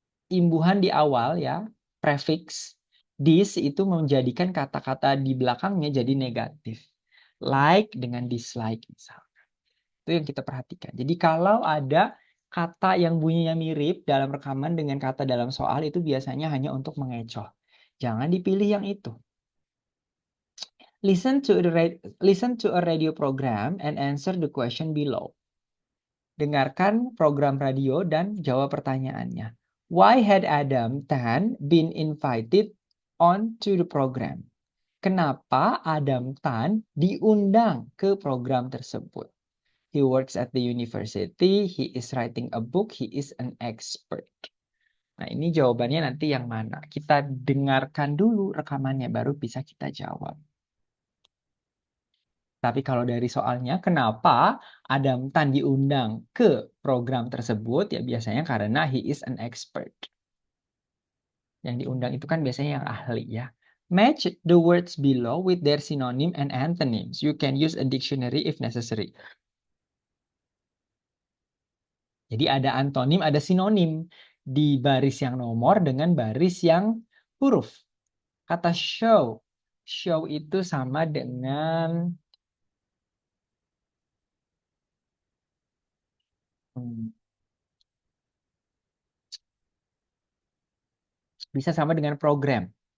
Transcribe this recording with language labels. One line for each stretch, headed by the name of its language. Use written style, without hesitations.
Indonesian: imbuhan di awal ya prefix dis itu menjadikan kata-kata di belakangnya jadi negatif like dengan dislike misalkan itu yang kita perhatikan jadi kalau ada kata yang bunyinya mirip dalam rekaman dengan kata dalam soal itu biasanya hanya untuk mengecoh jangan dipilih yang itu
English: Listen to a radio program and answer the question below.
Indonesian: Dengarkan program radio dan jawab pertanyaannya.
English: Why had Adam Tan been invited on to the program?
Indonesian: Kenapa Adam Tan diundang ke program tersebut?
English: He works at the university, he is writing a book, he is an expert.
Indonesian: Nah, ini jawabannya nanti yang mana? Kita dengarkan dulu rekamannya, baru bisa kita jawab. Tapi kalau dari soalnya, kenapa Adam Tan diundang ke program tersebut? Ya biasanya karena
English: he is an expert.
Indonesian: Yang diundang itu kan biasanya yang ahli ya.
English: Match the words below with their synonym and antonyms. You can use a dictionary if necessary.
Indonesian: Jadi ada antonim, ada sinonim di baris yang nomor dengan baris yang huruf. Kata show. Show itu sama dengan bisa sama dengan program.